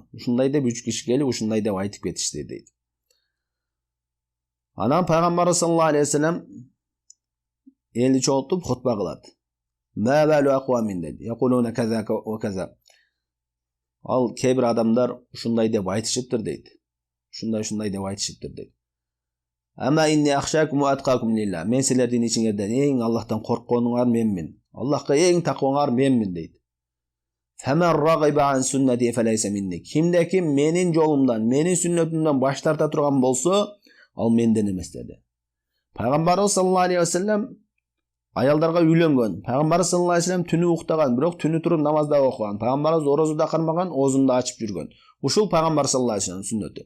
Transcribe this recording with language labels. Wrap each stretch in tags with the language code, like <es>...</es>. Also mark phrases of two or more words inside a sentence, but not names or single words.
<ky>Ушундай деп 3 киши келип, ушундай деп айтып кетишти дейт. Анан пайгамбар</ky> <ar>صلى الله عليه وسلم</ar> <ky>элди чогултуп хутба кылат.</ky> <ar>"ما بال أقوام" дейт. "يقولون كذا وكذا."</ar> <ky>Ал кээ бир адамдар ушундай деп айтышыптыр дейт. Ушундай деп айтышыптыр дейт.</ky> <ar>"أما إني أخشاكم وأتقاكم لله."</ar> <ky>Мен силердин ичиңерден эң Аллахтан коркконуңар менмин. Аллахка эң такваңар менмин дейт.</ky> <ar>"فمن رغب عن سنتي فليس مني."</ar> <ky>Кимде-ким менин жолумдан, менин сүннөтүмдөн баш тарта турган болсо, ал менден эмес dedi. Пайгамбарыбыз</ky> <ar>صلى الله عليه وسلم</ar> <ky>аялдарга үйлөнгөн. Пайгамбар</ky> <ar>صلى الله عليه وسلم</ar> <ky>түнү уктаган, бирок түнү туруп намазда окуган. Пайгамбарыбыз орозу да кармаган, оозун да ачып жүргөн. Ушул пайгамбар</ky> <ar>صلى الله عليه وسلم</ar> <ky>сүннөтү.</ky>